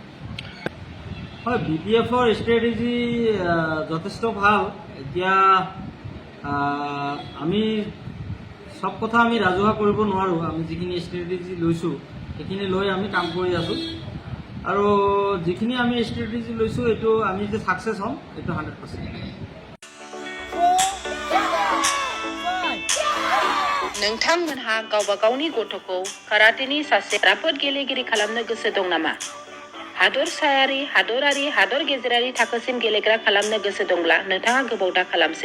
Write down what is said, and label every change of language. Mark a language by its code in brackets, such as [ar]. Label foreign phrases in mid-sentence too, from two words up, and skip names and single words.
[as] হয়, BPFৰ ষ্ট্ৰেটেজি যথেষ্ট ভাল। এতিয়া আমি সব কথা আমি ৰাজহুৱা কৰিব নোৱাৰোঁ। আমি যিখিনি ষ্ট্ৰেটেজি লৈছোঁ সেইখিনি লৈ আমি কাম কৰি আছোঁ আৰু যিখিনি আমি ষ্ট্ৰেটেজি লৈছোঁ এইটো আমি যে ছাকচেছ হ'ম এইটো 100%। [brx] नोंथांमोनहा गावबा गावनि गथ'खौ काराटेनि सासे राफोद गेलेगिरि खालामनो गोसो दं नामा? हादरसायारि, हादरारि, हादर गेजेरारि थाखोसिम गेलेग्रा खालामनो गोसो दंब्ला नोंथाङा गोबाव दा खालामसै।